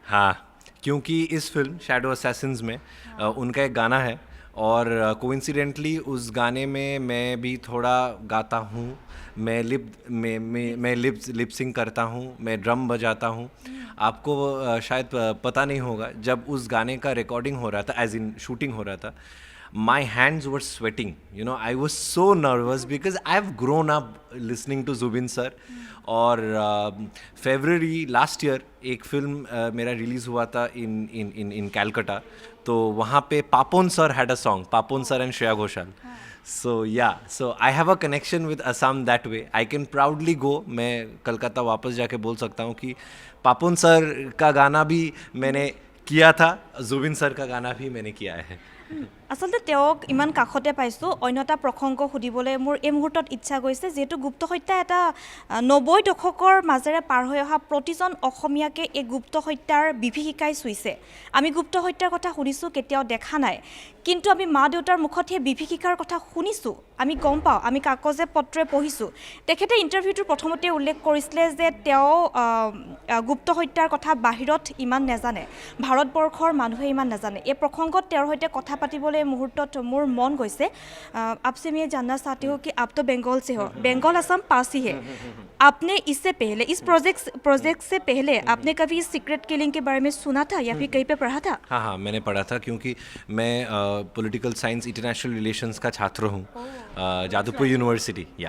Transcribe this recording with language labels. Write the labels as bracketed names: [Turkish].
[Hindi] हाँ, क्योंकि इस फिल्म शैडो असैसिन्स में उनका एक गाना है, और कोइंसिडेंटली उस गाने में मैं भी थोड़ा गाता हूँ। मैं लिप सिंग करता हूँ, मैं ड्रम बजाता हूँ। आपको शायद पता नहीं होगा, जब उस गाने का रिकॉर्डिंग हो रहा था, एज इन शूटिंग हो रहा था, [English] my hands were sweating. I was so nervous because I've grown up listening to Zubin sir. [Hindi] और फरवरी लास्ट ईयर एक फिल्म मेरा रिलीज़ हुआ था इन कैलकाटा, तो वहाँ पे Papon sir [English] had a song, [Hindi] Papon sir and Shreya Ghoshal. [English] So I have a connection with Assam that way. I can proudly go, [Hindi] मैं कलकत्ता वापस जाके बोल सकता हूँ कि पापोन सर का गाना भी मैंने किया था, जुबिन सर का गाना भी मैंने किया है। [Assamese] আচলতে তেওঁক ইমান কাষতে পাইছোঁ। অন্য এটা প্ৰসংগ সুধিবলৈ মোৰ এই মুহূৰ্তত ইচ্ছা গৈছে, যিহেতু গুপ্ত হত্যা এটা 90 দশকৰ মাজেৰে পাৰ হৈ অহা প্ৰতিজন অসমীয়াকে এই গুপ্ত হত্যাৰ বিভীষিকাই চুইছে। আমি গুপ্ত হত্যাৰ কথা শুনিছোঁ, কেতিয়াও দেখা নাই, কিন্তু আমি মা দেউতাৰ মুখত সেই বিভীষিকাৰ কথা শুনিছোঁ, আমি গম পাওঁ, আমি কাগজে পত্ৰে পঢ়িছোঁ। তেখেতে ইণ্টাৰভিউটোৰ প্ৰথমতে উল্লেখ কৰিছিলে যে তেওঁ গুপ্ত হত্যাৰ কথা বাহিৰত ইমান নাজানে, ভাৰতবৰ্ষৰ মানুহে ইমান নাজানে। এই প্ৰসংগত তেওঁৰ সৈতে কথা পাতিবলৈ मुहूर्त मोर मन गई। [Hindi] आपसे मैं जानना चाहती हूँ कि आप तो बंगाल से हो, बंगाल असम पास ही है। आपने इससे पहले, इस प्रोजेक्ट से पहले आपने कभी इस सीक्रेट किलिंग के बारे में सुना था या फिर कहीं पे पढ़ा था? हाँ, मैंने पढ़ा था, क्योंकि मैं पॉलिटिकल साइंस इंटरनेशनल रिलेशंस का छात्र हूँ जादवपुर यूनिवर्सिटी।